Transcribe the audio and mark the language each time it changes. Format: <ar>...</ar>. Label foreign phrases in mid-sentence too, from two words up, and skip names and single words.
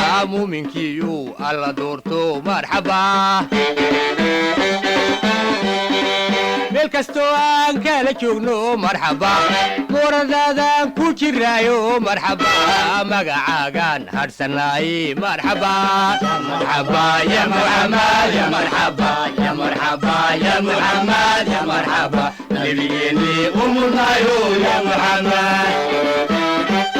<so>Muuminkiiyu Alla doorto, marxaba. Meel kastoo aan kala joogno, marxaba. Mooradaadan ku jiraayo, marxaba. Magacaagan hadhsanaay, marxaba.</so> <ar>يا مرحبا يا محمد يا مرحبا يا مرحبا يا محمد يا مرحبا.</ar> <so>Nabigeeni ummadnayo</so> <ar>يا محمد.</ar>